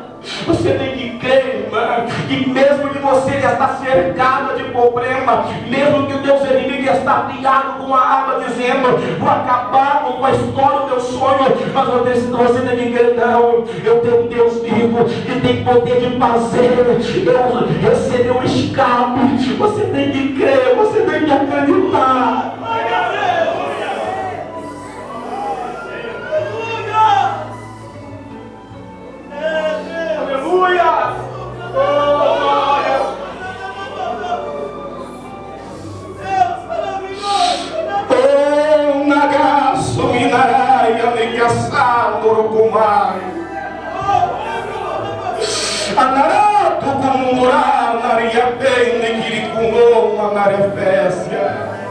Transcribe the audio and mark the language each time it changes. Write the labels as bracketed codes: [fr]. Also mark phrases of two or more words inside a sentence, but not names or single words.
[pt] Você tem que crer, irmã, que mesmo que você está cercado de problema, mesmo que o teu inimigo está ligado com a arma, dizendo: vou acabar com a história do teu sonho, mas você tem que crer: não, eu tenho um Deus vivo que tem poder de fazer eu receber um escape. Você tem que crer, você tem que acreditar. Aleluia! Oh, nagaço, minaraia, negaçado, urucumai. Anarato, kumurá, naria bem, nequiricumô, anarefécia.